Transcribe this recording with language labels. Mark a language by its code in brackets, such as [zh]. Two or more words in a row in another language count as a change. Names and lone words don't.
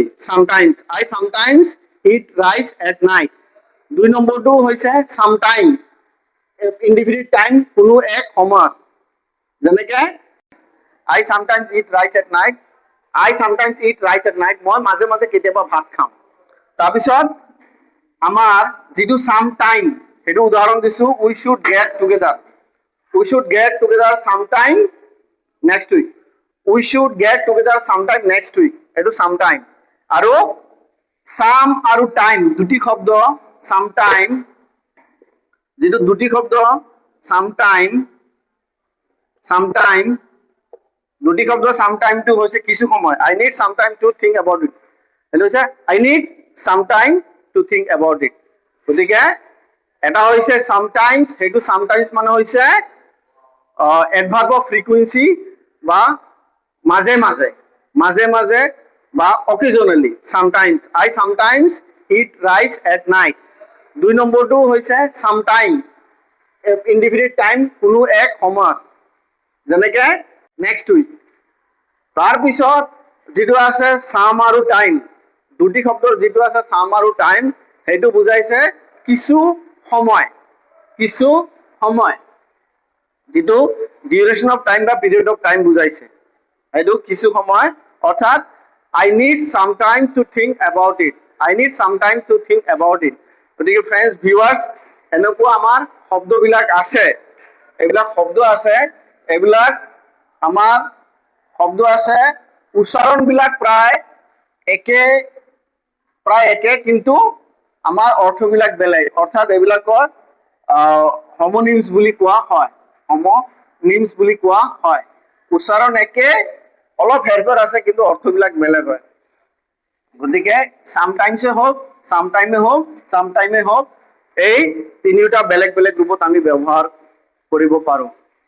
[en] sometimes, I sometimes eat rice at night. [as] দুই নম্বৰটো হৈছে sometime, [en] indefinite time, [as] কোনো এক সময়ত। [en] যেনেকে I sometimes eat rice at night. I sometimes eat rice at night. [as] মই মাজে মাজে কেতিয়াবা ভাত খাওঁ। তাৰপিছত আমাৰ যিটো sometime, সেইটো উদাহৰণ দিছো, [en] we should get together. We should get together sometime next week. We should get together sometime next week. [as] এইটো sometime। আৰু সাম আৰু টাইম দুটি শব্দ। sometime, যেটো দুটি শব্দ sometime, দুটি শব্দ। sometime টো হৈছে কিছু সময়। [en] I need some time to think about it. [as] এইটো হৈছে [en] I need some time to think about it. [as] গতিকে এটা হৈছে sometimes, সেইটো sometimes মানে হৈছে [en] adverb of frequency [as] বা মাজে মাজে, মাজে মাজে বা অকেজনালি। [en] sometimes, I sometimes eat rice at night. [as] 2 নম্বৰটো হৈছে [en] some time indefinite time [as] কোনো এক সময়ত যেনেকে [en] next week [as] তাৰপিছত যেটো আছে সাম আৰু টাইম দুটি শব্দৰ যেটো আছে সাম আৰু টাইম হেতু বুজাইছে কিছু সময় যেটো [en] duration of time [as] বা [en] period of time [as] বুজাইছে হেতু কিছু সময় অৰ্থাৎ [en] I need some time to think about it. I need some time to think about it. [as] গতিকে [en] friends viewers [as] এনেকুৱা আমাৰ শব্দবিলাক আছে এইবিলাক শব্দ আছে এইবিলাক আমাৰ শব্দ আছে উচ্চাৰণবিলাক প্ৰায় একে কিন্তু আমাৰ অৰ্থবিলাক বেলেগ অৰ্থাৎ এইবিলাকৰ homonyms বুলি কোৱা হয় homonyms বুলি কোৱা হয় উচ্চাৰণ একে অলপ হেৰফেৰ আছে কিন্তু অৰ্থবিলাক বেলেগ হয় গতিকে সামটাইমসে হোক সামটাইমে হোক এই তিনিটা বেলেগ বেলেগ ৰূপত আমি ব্যৱহাৰ কৰিব পাৰো